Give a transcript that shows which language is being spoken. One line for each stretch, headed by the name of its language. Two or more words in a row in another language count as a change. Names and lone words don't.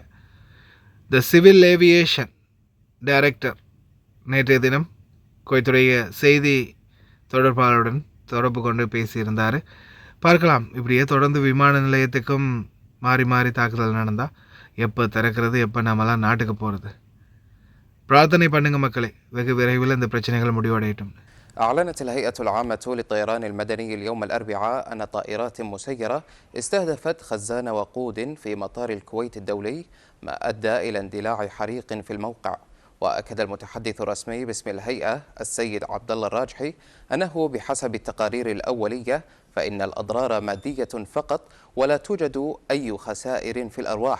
English: the civil aviation director
Tamil: நேற்றைய தினம் குவைத்துடைய செய்தி தொடர்பாளருடன் தொடர்பு கொண்டு பேசியிருந்தார். பார்க்கலாம், இப்படியே தொடர்ந்து விமான நிலையத்துக்கும் மாறி மாறி தாக்குதல் நடந்தால் எப்போ திறக்கிறது, எப்போ நாமெல்லாம் நாட்டுக்கு போகிறது? பிரார்த்தனை பண்ணுங்க மக்களே, வெகு விரைவில் இந்த பிரச்சனைகள் முடிவடையட்டும்.
Arabic: أعلنت الهيئة العامة للطيران المدني اليوم الأربعاء أن طائرات مسيرة استهدفت خزان وقود في مطار الكويت الدولي، ما أدى إلى اندلاع حريق في الموقع. وأكد المتحدث الرسمي باسم الهيئة السيد عبد الله الراجحي أنه بحسب التقارير الأولية فإن الأضرار مادية فقط ولا توجد أي خسائر في الأرواح.